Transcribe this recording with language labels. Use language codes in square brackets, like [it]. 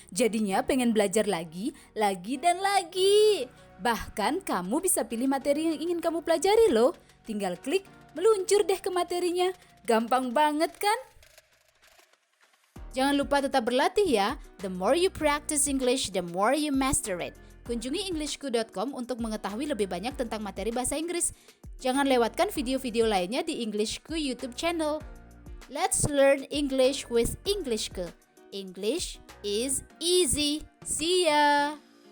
[id] Jadinya pengen belajar lagi, dan lagi. Bahkan kamu bisa pilih materi yang ingin kamu pelajari loh. Tinggal klik, meluncur deh ke materinya. Gampang banget kan? Jangan lupa tetap berlatih ya. [en] The more you practice English, the more you master it. [id] Kunjungi englishku.com untuk mengetahui lebih banyak tentang materi bahasa Inggris. Jangan lewatkan video-video lainnya di Englishku YouTube channel. [en] Let's learn English with Englishku. English is easy. See ya!